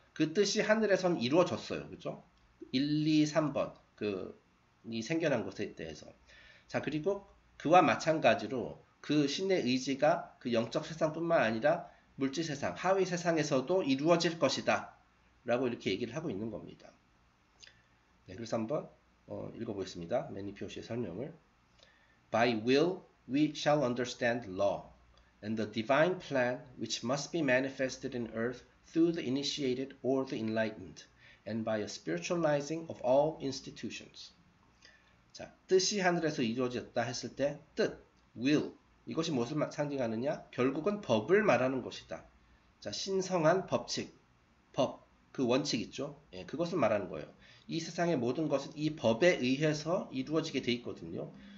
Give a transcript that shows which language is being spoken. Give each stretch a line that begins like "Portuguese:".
Korean: 그 뜻이 하늘에선 이루어졌어요. 그죠? 1, 2, 3번 이 생겨난 것에 대해서. 자, 그리고 그와 마찬가지로 그 신의 의지가 그 영적 세상뿐만 아니라 물질 세상, 하위 세상에서도 이루어질 것이다. 라고 이렇게 얘기를 하고 있는 겁니다. 네, 그래서 한번 읽어보겠습니다. 매니표시의 설명을.
English: By will we shall understand law, and the divine plan which must be manifested in earth through the initiated or the enlightened, and by a spiritualizing of all institutions.
Korean: 자, 뜻이 하늘에서 이루어졌다 했을 때 뜻, will, 이것이 무엇을 상징하느냐? 결국은 법을 말하는 것이다. 자, 신성한 법칙, 법, 그 원칙 있죠? 예, 그것을 말하는 거예요. 이 세상의 모든 것은 이 법에 의해서 이루어지게 돼 있거든요.